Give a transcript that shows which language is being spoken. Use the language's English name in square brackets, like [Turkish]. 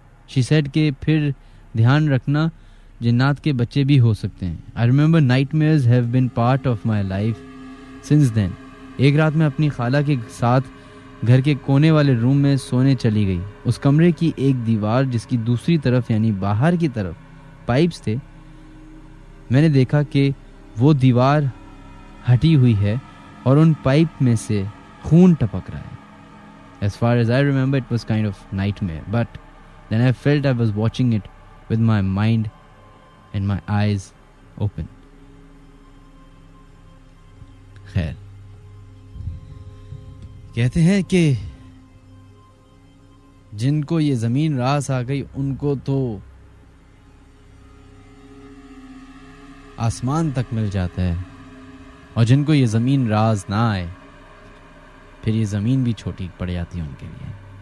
[English] She said [Hindi] कि फिर ध्यान रखना जिन्नात के बच्चे भी हो सकते हैं। [English] I remember nightmares have been part of my life since then. [Hindi] एक रात मैं अपनी खाला के साथ घर के कोने वाले रूम में सोने चली गई। उस कमरे की एक दीवार जिसकी दूसरी तरफ यानी बाहर की तरफ पाइप्स थे, मैंने देखा कि वो दीवार हटी हुई है और उन पाइप में से खून टपक रहा है। [English] As far as I remember, it was kind of nightmare, but then I felt I was watching it with my mind and my eyes open. [Hindi] खैर, कहते हैं कि जिनको ये जमीन रास आ गई उनको तो आसमान तक मिल जाता है, और जिनको ये जमीन राज ना आए फिर ये जमीन भी छोटी पड़ जाती है उनके लिए।